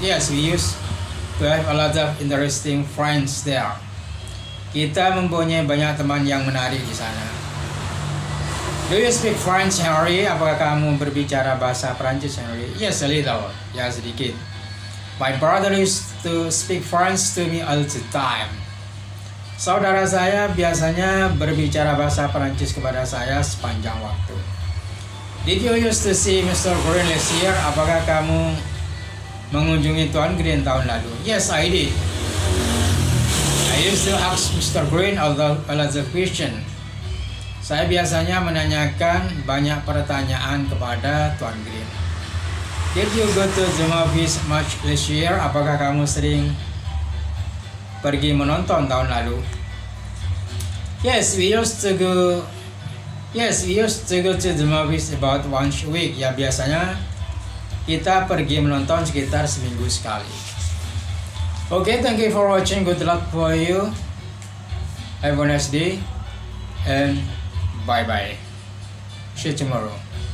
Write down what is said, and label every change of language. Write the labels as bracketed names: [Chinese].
[English] Yes, we used to have a lot of interesting friends there. [Indonesian] Kita mempunyai banyak teman yang menarik di sana. [English] Do you speak French, Henry? [Indonesian] Apakah kamu berbicara bahasa Prancis, Henry? [English] Yes, a little. [Indonesian] Ya, sedikit. [English] My brother used to speak French to me all the time. [Indonesian] Saudara saya biasanya berbicara bahasa Perancis kepada saya sepanjang waktu. [English] Did you used to see Mr. Green last year? [Indonesian] Apakah kamu mengunjungi Tuan Green tahun lalu? [English] Yes, I did. I used to ask Mr. Green a lot of question. [Indonesian] Saya biasanya menanyakan banyak pertanyaan kepada Tuan Green. [English] Did you go to the movies much this year? [Indonesian] Apakah kamu sering pergi menonton tahun lalu? [English] Yes, we used to go to the movies about once a week. [Indonesian] Ya, biasanya kita pergi menonton sekitar seminggu sekali. [English] Okay, thank you for watching. Good luck for you. Have a nice day and bye bye. See you tomorrow.